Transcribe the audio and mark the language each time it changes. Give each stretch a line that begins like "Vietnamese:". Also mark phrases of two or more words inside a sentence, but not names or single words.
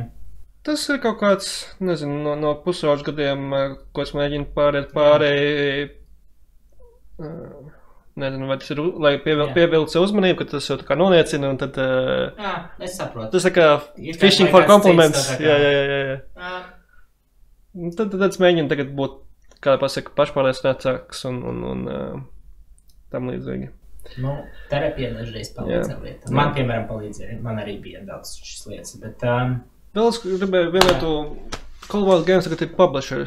Latvian: Tas ir kaut kāds, nezinu, no pusauģu gadiem, ko es mēģinu pāriet pārēji, nezinu, vai tas ir, lai pievilkt sev uzmanību, ka tas jau tā kā noniecina, un tad... Jā, es saprotu. Tas tā kā
English: fishing for compliments.
Latvian: Jā. Tad es mēģinu tagad būt, kā pasaka, pašpārliecinātāks un tam līdzīgi. Nu, terapija dažreiz palīdz lietām. Man, piemēram, palīdzēja. Man arī bija daudz šis lietas, bet... Vēl es gribēju vienētu Cold Wild Games tagad ir publishers.